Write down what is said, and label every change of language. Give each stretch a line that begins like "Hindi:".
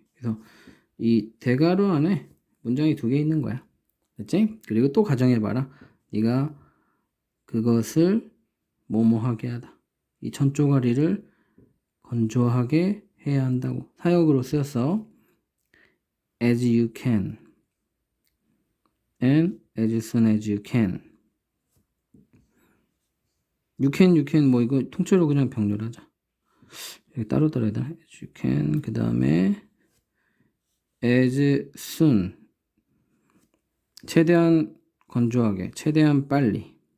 Korean: 그래서 이 대괄호 안에 문장이 2개 있는 거야. 됐지? 그리고 또 가정해봐라. 네가 그것을 뭐뭐하게 하다. 이 1000조가리를 건조하게 해야 한다고. 사역으로 쓰였어.
English: As you can and as soon as you can. You can
Korean: 뭐 이거 통째로 그냥 병렬하자. 여기 따로 따라야 되나?
English: As you can.
Korean: 그 다음에
English: as soon.
Korean: 최대한 건조하게, 최대한 빨리.